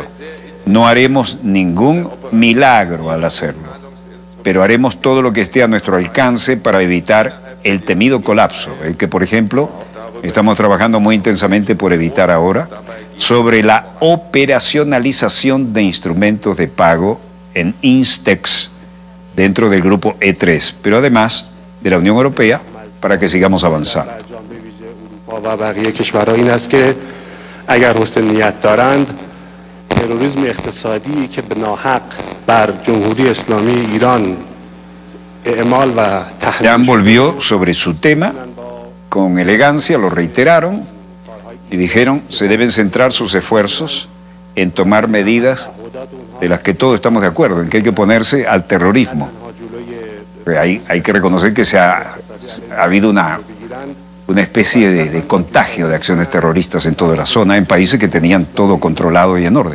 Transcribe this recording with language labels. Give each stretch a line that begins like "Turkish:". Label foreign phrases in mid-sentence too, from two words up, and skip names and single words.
Spanish: No haremos ningún milagro al hacerlo, pero haremos todo lo que esté a nuestro alcance para evitar el temido colapso, el que, por ejemplo, estamos trabajando muy intensamente por evitar ahora, sobre la operacionalización de instrumentos de pago en Instex dentro del grupo E3, pero además de la Unión Europea, para que sigamos avanzando.
Persian: تروریسم اقتصادی که به ناحق بر جمهوری اسلامی ایران اعمال و تحمیل
Spanish: Jan volvió sobre su tema con elegancia, lo reiteraron y dijeron se deben centrar sus esfuerzos en tomar medidas de las que todos estamos de acuerdo, en que hay que oponerse al terrorismo. Hay que reconocer que ha habido una especie de contagio de acciones terroristas en toda la zona, en países que tenían todo controlado y en orden.